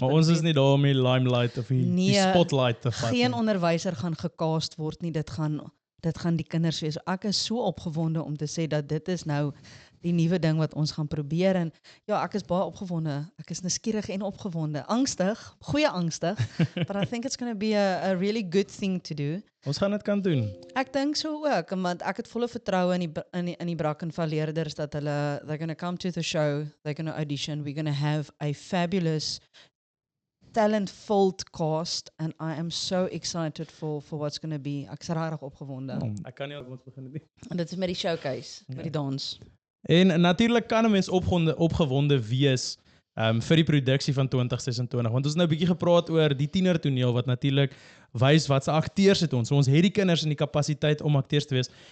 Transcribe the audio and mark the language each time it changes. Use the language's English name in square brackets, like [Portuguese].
[Afrikaans] Maar ons is nie daar om die limelight of die spotlight te vat. Geen onderwyser gaan gecast word nie. Dit gaan die kinders wees. Ek is so opgewonde om te sê dat dit is nou die nuwe ding wat ons gaan probeer, en ja, ek is baie opgewonde. Ek is nuuskierig en opgewonde. Angstig, goeie angstig, [English] but I think it's going to be a really good thing to do. [Afrikaans] Ons gaan dit kan doen. Ek dink so ook, want ek het volle vertroue in die Brackenfell leerders dat [English] they're going to come to the show, they're going to audition, we're going to have a fabulous talent-filled cast, and I am so excited for what's going to be. [Afrikaans] Ek is regtig opgewonde. Ek kan nie op ons begin nie. En dit is met die showcase, met die dans. En natuurlik kan 'n mens opgewonde wees vir die produksie van 2026, want ons het nou 'n bietjie gepraat oor die tienertoneel wat natuurlik wys wat se akteurs het ons. So ons het die kinders in die kapasiteit om akteurs te wees.